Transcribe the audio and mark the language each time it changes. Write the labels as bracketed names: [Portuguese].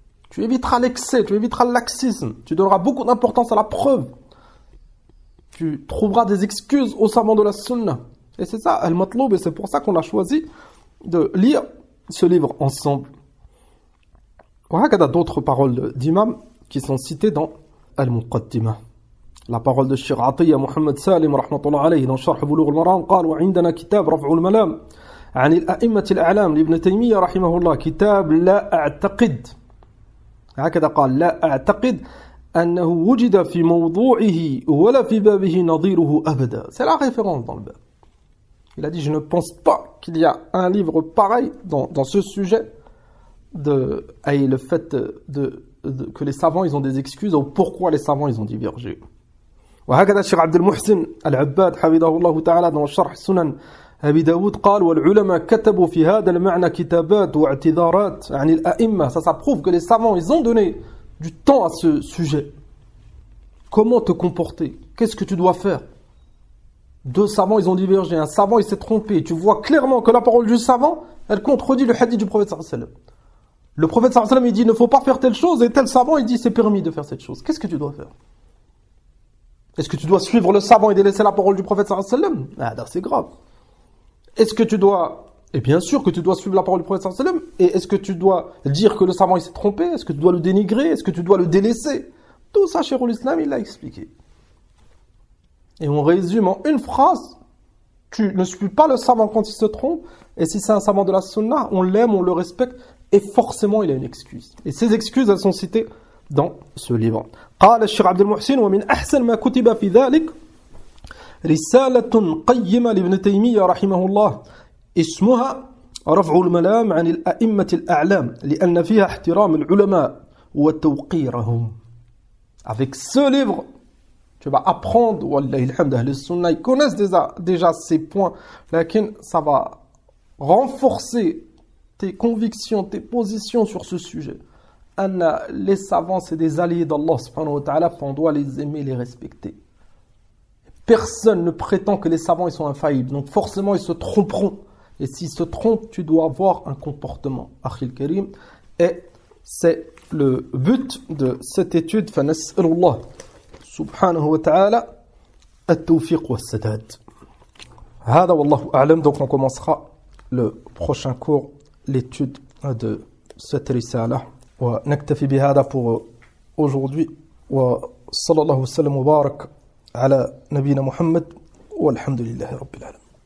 [French] Tu éviteras l'excès, tu éviteras le laxisme, tu donneras beaucoup d'importance à la preuve. Tu trouveras des excuses aux savants de la sunna. Et c'est ça, al-matloub, et c'est pour ça qu'on a choisi de lire ce livre ensemble. Il y a d'autres paroles d'imam qui sont citées dans al-Muqaddimah. La parole de Cheikh Atiyya Muhammad Salim rahmatullah alayhi dans [Arabic] Sharh Bulugh al-Maram قال وعندنا كتاب رفع الملام عن الأئمة الأعلام لابن تيمية رحمه الله كتاب لا أعتقد هكذا قال لا أعتقد أنه وجد في موضوعه ولا في بابه نظيره أبدا. [French] C'est la référence dans le bab. Il a dit je ne pense pas qu'il y a un livre pareil dans ce sujet le fait que les savants ils ont des excuses ou pourquoi les savants ils ont divergé. [Arabic] وهكذا الشيخ عبد المحسن العباد حفظه الله تعالى [French] dans [Arabic] شرح سنن أبي داود قال والعلماء كتبوا في هذا المعنى كتابات واعتذارات عن الأئمة. [French] Ça prouve que les savants ils ont donné du temps à ce sujet. Comment te comporter? Qu'est-ce que tu dois faire? Deux savants ils ont divergé, un savant il s'est trompé. Tu vois clairement que la parole du savant elle contredit le hadith du prophète sallallahu alayhi wa sallam. Le prophète sallallahu alayhi wa sallam il dit il ne faut pas faire telle chose et tel savant il dit c'est permis de faire cette chose. Qu'est-ce que tu dois faire? Est-ce que tu dois suivre le savant et délaisser la parole du prophète sallallahu alayhi wa sallam? C'est grave. Est-ce que tu dois... Et bien sûr que tu dois suivre la parole du prophète sallallahu alayhi wa sallam. Et est-ce que tu dois dire que le savant il s'est trompé? Est-ce que tu dois le dénigrer? Est-ce que tu dois le délaisser? Tout ça, Cheikhul Islam, il l'a expliqué. Et on résume en une phrase. Tu ne suis pas le savant quand il se trompe. Et si c'est un savant de la sunna, on l'aime, on le respecte. Et forcément, il a une excuse. Et ces excuses, elles sont citées dans ce livre. [Arabic] قال الشيخ عبد المحسن ومن أحسن ما كتب في ذلك رسالة قيمة لابن تيمية رحمه الله اسمها رفع الملام عن الأئمة الأعلام لأن فيها احترام العلماء وتوقيرهم. [French] Avec ce livre, tu vas apprendre, wallahi alhamd, ahl sunnah, ils connaissent déjà ces points, mais ça va renforcer tes convictions, tes positions sur ce sujet. Les savants, c'est des alliés d'Allah subhanahu wa ta'ala, on doit les aimer, les respecter. Personne ne prétend que les savants ils sont infaillibles, donc forcément ils se tromperont. Et s'ils se trompent, tu dois avoir un comportement. Akhil Karim, et c'est le but de cette étude. [Arabic] فنسأل subhanahu wa ta'ala التوفيق والسداد. هذا والله أعلم. [French] Donc on commencera le prochain cours, l'étude de cette risala. [Arabic] ونكتفي بهذا [French] pour aujourd'hui. [Arabic] وصلى الله وسلم وبارك على نبينا محمد والحمد لله رب العالمين.